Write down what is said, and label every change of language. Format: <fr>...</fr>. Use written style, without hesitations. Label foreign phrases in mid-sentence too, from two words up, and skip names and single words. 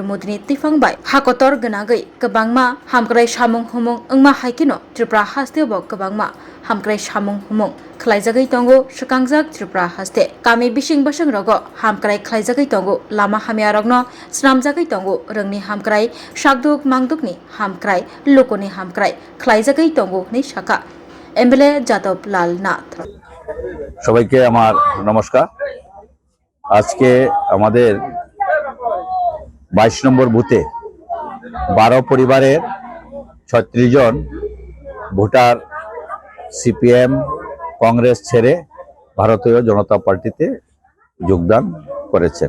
<trp>मोदी तिफांबाय हाकतर गनागै गोबांमा हामक्राय सामुं हुमुं ओंमा हाइकिनो त्रिपुरा हास्ते बक गोबांमा हामक्राय सामुं हुमुं खलाइजागै तंगो सुकांजाक त्रिपुरा हास्ते कामी बिसिं बसं रग हामक्राय खलाइजागै तंगो लामा हामिया रगन स्नामजागै तंगो रोंनि हामक्राय सागदुक मांदुकनि हामक्राय लोकनि हामक्राय खलाइजागै तंगो नि शाखा MLA जादव लाल नाथ</trp> <bn>সবাইকে আমার নমস্কার। আজকে আমাদের 22 নম্বর বুথে 12 পরিবারের 36 জন ভোটার CPM কংগ্রেস ছেড়ে ভারতীয় জনতা পার্টিতে যোগদান করেছেন।</bn>